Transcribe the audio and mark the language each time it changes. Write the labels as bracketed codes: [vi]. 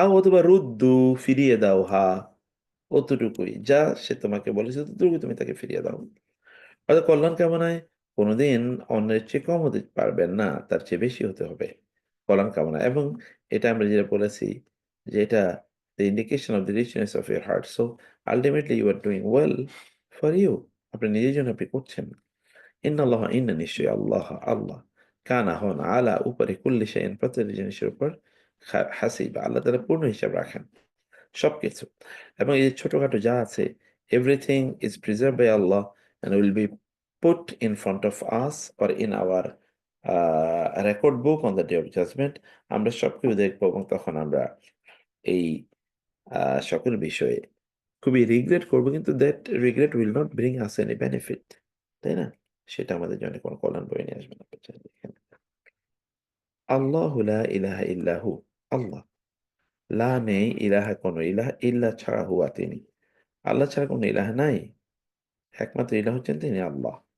[bn] অথবা রুদ্দু ফিরিয়ে দাও অতটুকুই। যা সে তোমাকে বলেছে ততটুকুই তুমি তাকে ফিরিয়ে দাও। হয়তো কল্যাণ কামনায় কোনোদিন অন্যের চেয়ে কম হতে পারবেন না, তার চেয়ে বেশি হতে হবে কল্যাণ কামনা। এবং এটা আমরা যেটা বলেছি যে এটা [en] the indication of the richness of your heart. So ultimately you are doing well for you. [bn] আপনি নিজের জন্য আপনি করছেন। ইন্নাল্লাহ ইন্না নিশ্চয়ই আল্লাহ আল্লাহ কানা হন আলা উপরে কুল্লি শাইইন প্রতিটি জিনিসের উপর হাসিবা আল্লাহ তাআলা পূর্ণ হিসাব রাখেন সবকিছু। এবং এই ছোটখাটো যা আছে [en] Everything is preserve by Allah and will be put in front of us or in our record book on the day of judgment. [bn] আমরা সবকিছু দেখবো এবং তখন আমরা এই সকল বিষয়ে খুবই রিগ্রেট করবো, কিন্তু [en] that regret will not bring us any benefit, [bn] তাই না? সেটা আমাদের জন্য কোনো কল্যাণ বয়ে নিয়ে আসবে না। দেখেন, আল্লাহ [ar] লা ইলাহা ইল্লাহু, [bn] আল্লাহ, লা নেই, ইলাহা কোনো ইলাহ, ইল্লা ছাড়া হুয়া তিনি, আল্লাহ ছাড়া কোনো ইলাহ নাই, একমাত্র ইলাহ হচ্ছেন তিনি আল্লাহ।